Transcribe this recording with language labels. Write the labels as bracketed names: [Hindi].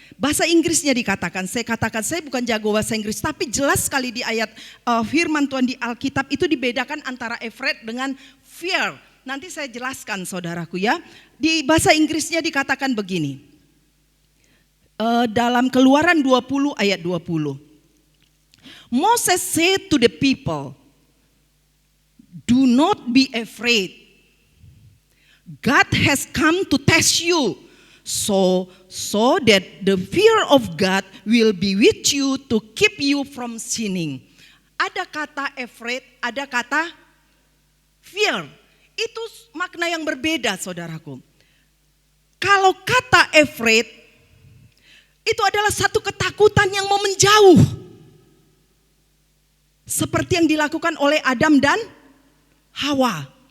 [Indonesian] Bahasa Inggrisnya dikatakan, saya bukan jago bahasa Inggris, tapi jelas sekali di ayat firman Tuhan di Alkitab itu dibedakan antara afraid dengan fear. Nanti saya jelaskan saudaraku ya. Di bahasa Inggrisnya dikatakan begini. Dalam Keluaran 20 ayat 20. [English] Moses said to the people, do not be afraid. God has come to test you, so that the fear of God will be with you to keep you from sinning. [Indonesian] Ada kata afraid, ada kata fear. Itu makna yang berbeda saudaraku. Kalau kata afraid, itu adalah satu ketakutan yang mau menjauh. Seperti yang dilakukan oleh Adam dan Hawa.